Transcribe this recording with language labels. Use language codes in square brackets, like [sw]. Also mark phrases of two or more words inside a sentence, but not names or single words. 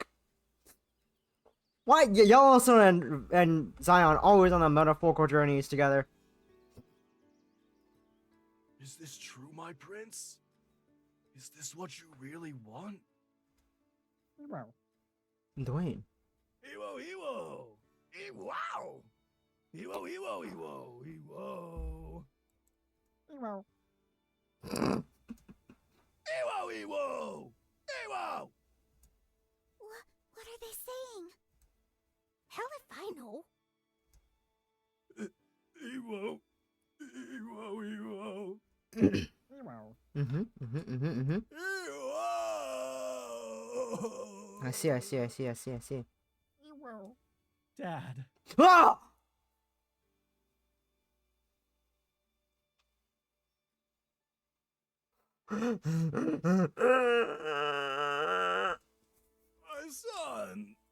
[en] Why Yellowstone and Zion always on the metaphorical journeys together? Is this true, my prince? Is this what you really want? Dwayne. Ewo, Ewo! Ewow! Ewo, Ewo, Ewo, Ewo! Ewo. Ewo, Ewo! Ewo! What are they saying? Hell if I know. Ewo! Ewo, Ewo! Mm-hmm. Ewo! I see. Dad. Ah! My son!